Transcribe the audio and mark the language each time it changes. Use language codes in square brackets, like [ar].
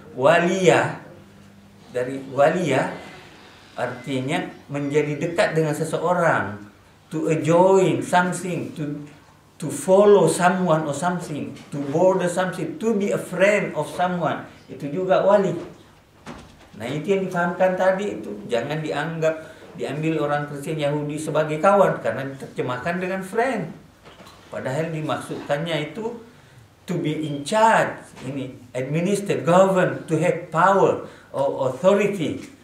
[id] Walia, dari walia artinya menjadi dekat dengan seseorang. [en] To join something, to follow someone or something, to border something, to be a friend of someone. [id] Itu juga wali. Nah itu yang difahamkan tadi itu. Jangan diambil orang Kristen Yahudi sebagai kawan, karena diterjemahkan dengan friend. Padahal dimaksudkannya itu [en] to be in charge, [id] ini [en] administer, govern, to have power or authority.